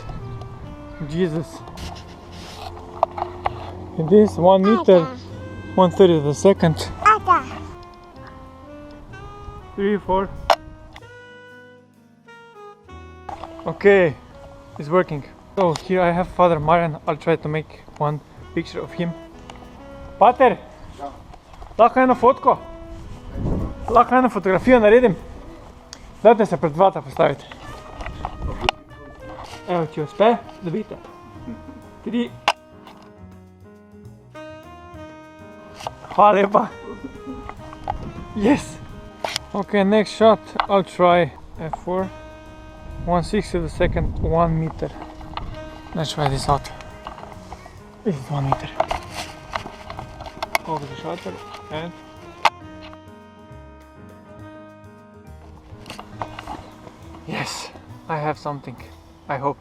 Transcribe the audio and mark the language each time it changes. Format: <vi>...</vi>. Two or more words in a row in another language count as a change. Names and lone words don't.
<en>Jesus, it is 1 meter, 1/30th of the second. 3, 4. Okay, it's working. So here I have Father Marian. I'll try to make one picture of him.</en> <sl>Pater, lahko eno fotko? Lahko eno fotografijo naredim? Dajte se pred vrata postaviti. Evo, če uspe, dobite. 3. Hvala lepa.</sl> <en>Yes. Okay, next shot, I'll try f4. 1/60 of the second, 1 meter. Let's try this out. This is 1 meter. Over the shutter and yes, I have something, I hope.</en>